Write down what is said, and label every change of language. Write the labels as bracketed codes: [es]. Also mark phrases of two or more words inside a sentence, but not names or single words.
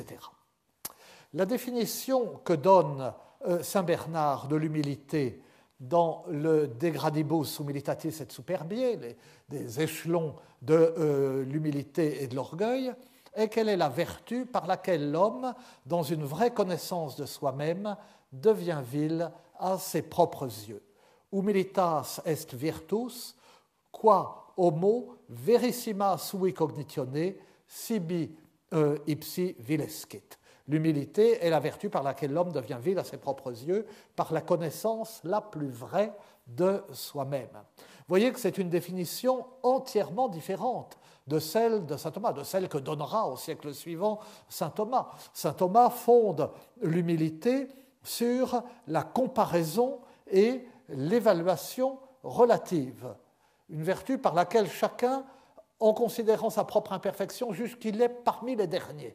[fr] La définition que donne saint Bernard de l'humilité dans le De Gradibus Humilitatis et Superbiae, des échelons de l'humilité et de l'orgueil, est qu'elle est la vertu par laquelle l'homme, dans une vraie connaissance de soi-même, devient vil à ses propres yeux. [la] Humilitas est virtus, qua homo verissima sui cognitione sibi ipsi vilescit. [fr] L'humilité est la vertu par laquelle l'homme devient vil à ses propres yeux, par la connaissance la plus vraie de soi-même. Vous voyez que c'est une définition entièrement différente de celle de saint Thomas, de celle que donnera au siècle suivant saint Thomas. Saint Thomas fonde l'humilité sur la comparaison et l'évaluation relative, une vertu par laquelle chacun, en considérant sa propre imperfection, juge qu'il est parmi les derniers.